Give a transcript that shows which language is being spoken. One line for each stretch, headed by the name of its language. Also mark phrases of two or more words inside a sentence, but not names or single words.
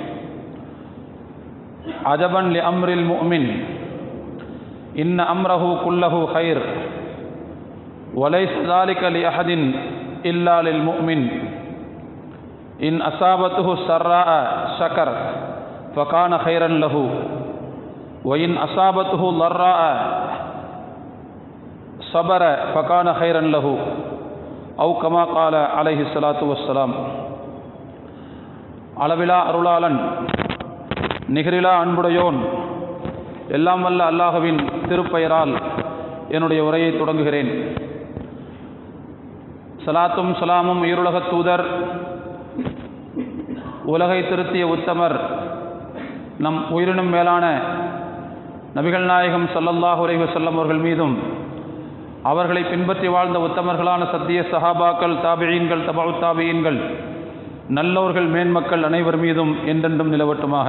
Arabic: عجبا لأمر المؤمن إن أمره كله خير وليس ذلك لأحد إلا للمؤمن إن أصابته سراء شكر فكان خيرا له وإن أصابته ضراء صبر فكان خيرا له أو كما قال عليه الصلاة والسلام.
Tamil: அளவிலா அருளாளன் நிகரிலா அன்புடையோன் எல்லாம் வல்ல அல்லாஹ்வின் திருப்பெயரால் என்னுடைய உரையை தொடங்குகிறேன். சலாத்தும் சலாமும் உயிருலகத் தூதர் உலகை திருத்திய உத்தமர் நம் உயிரினும் மேலான நபிகள் நாயகம்
Arabic: صلى الله عليه وسلم
Tamil: அவர்கள் மீதும் அவர்களை பின்பற்றி வாழ்ந்த உத்தமர்களான சத்திய சஹாபாக்கள், தாபிஈன்கள், தபஉ தாபிஈன்கள், நல்லோர்கள், மேன்மக்கள் அனைவர் மீதும் என்றென்றும் நிலவட்டுமாக.